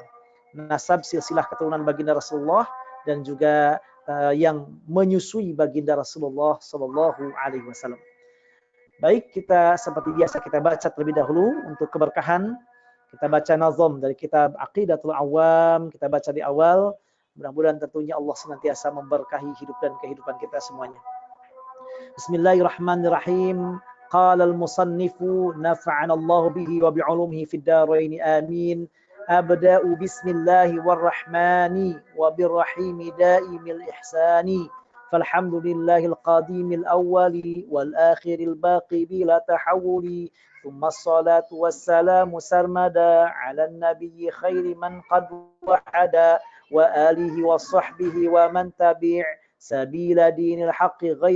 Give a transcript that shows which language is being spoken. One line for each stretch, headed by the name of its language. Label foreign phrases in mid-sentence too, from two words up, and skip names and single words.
Indonesian: Nasab silsilah keturunan baginda Rasulullah dan juga yang menyusui baginda Rasulullah SAW. Baik, kita seperti biasa kita baca terlebih dahulu untuk keberkahan. Kita baca nazam dari kitab Aqidatul Awam, kita baca di awal. Mudah-mudahan tentunya Allah senantiasa memberkahi hidup dan kehidupan kita semuanya.
Arabic: بسم الله الرحمن الرحيم. قال المصنف نفعنا الله به وبعلومه في الدارين آمين. أبدأ باسم الله والرحمن وبالرحيم دائم الإحسان. فالحمد لله القديم الأول والآخر الباقي بلا تحول ثم الصلاة والسلام سرمدا على النبي خير من قد وحدا وآله وصحبه ومن تبع سبيل دين الحق غير